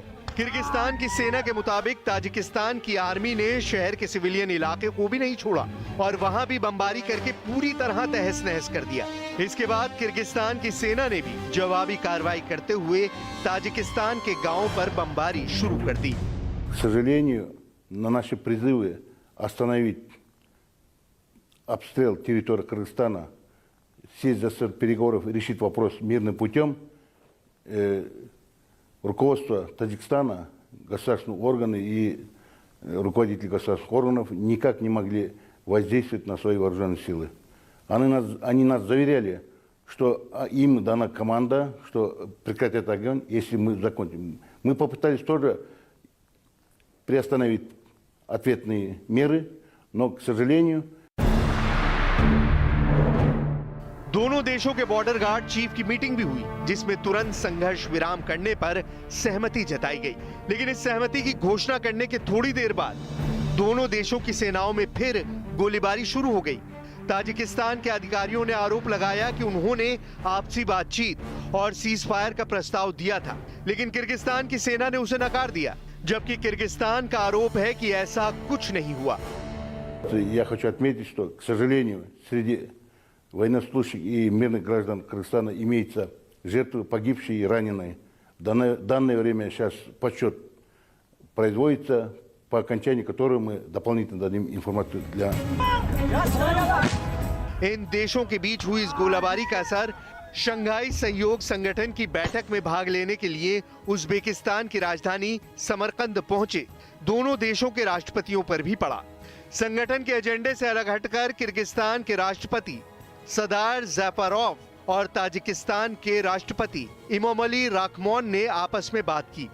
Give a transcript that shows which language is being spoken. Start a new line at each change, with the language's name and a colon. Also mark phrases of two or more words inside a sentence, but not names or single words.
Hindi: किर्गिस्तान की सेना के मुताबिक ताजिकिस्तान की आर्मी ने शहर के सिविलियन इलाके को भी नहीं छोड़ा और वहां भी बमबारी करके पूरी तरह तहस नहस कर दिया। इसके बाद किर्गिस्तान की सेना ने भी जवाबी कार्रवाई करते हुए ताजिकिस्तान के गांवों पर बमबारी शुरू कर दी।
Russian: К сожалению, на наши призывы остановить обстрел территории Кыргызстана, сесть за стол переговоров и решить вопрос мирным путем, руководство Таджикистана, государственные органы и руководители государственных органов никак не могли воздействовать на свои вооруженные силы. Они нас заверяли, что им дана команда, что прекратят огонь, если мы закончим. Мы попытались тоже приостановить ответные меры, но, к сожалению,
Hindi: दोनों देशों के
English: border guard chief
Hindi: की मीटिंग भी हुई, जिसमें तुरंत संघर्ष विराम करने पर सहमति जताई गई। लेकिन इस सहमति की घोषणा करने के थोड़ी देर बाद दोनों देशों की सेनाओं में फिर गोलीबारी शुरू हो गई। ताजिकिस्तान के अधिकारियों ने आरोप लगाया कि उन्होंने आपसी बातचीत और सीजफायर का प्रस्ताव दिया था, लेकिन किर्गिस्तान की सेना ने उसे नकार दिया, जबकि किर्गिस्तान का आरोप है कि ऐसा कुछ नहीं हुआ।
Russian: Я хочу отметить, что, к сожалению, среди военнослужащих и мирных граждан Кыргызстана имеются жертвы, погибшие и раненые. В данное время сейчас подсчет производится, по окончании которого мы дополнительно дадим информацию для...
Hindi: इन देशों के बीच हुई इस गोलाबारी का असर शंघाई सहयोग संगठन की बैठक में भाग लेने के लिए उज्बेकिस्तान की राजधानी समरकंद पहुंचे दोनों देशों के राष्ट्रपतियों पर भी पड़ा। संगठन के एजेंडे से अलग हटकर किर्गिस्तान के राष्ट्रपति सदार ज़ैफारोव और ताजिकिस्तान के राष्ट्रपति इमोमली राखमोन ने आपस में बात की।